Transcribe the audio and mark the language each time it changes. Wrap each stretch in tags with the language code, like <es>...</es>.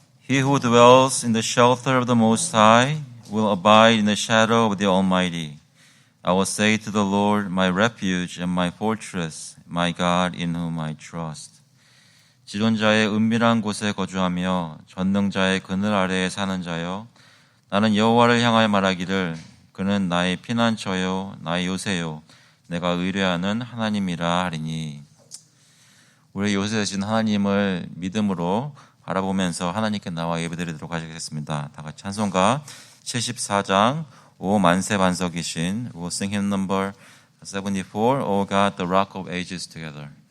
<en>He who dwells in the shelter of the Most High will abide in the shadow of the Almighty. I will say to the Lord, my refuge and my fortress, my God in whom I trust.</en> <ko>지존자의 은밀한 곳에 거주하며 전능자의 그늘 아래에 사는 자여, 나는 여호와를 향하여 말하기를 그는 나의 피난처요 나의 요새요 내가 의뢰하는 하나님이라 하리니. 우리 요새 되신 하나님을 믿음으로 바라보면서 하나님께 나와 예배드리도록 하겠습니다. 다 같이 찬송가 74장 오 만세 반석이신</ko> <en>We'll sing hymn number 74, O God, the Rock of Ages together.</en>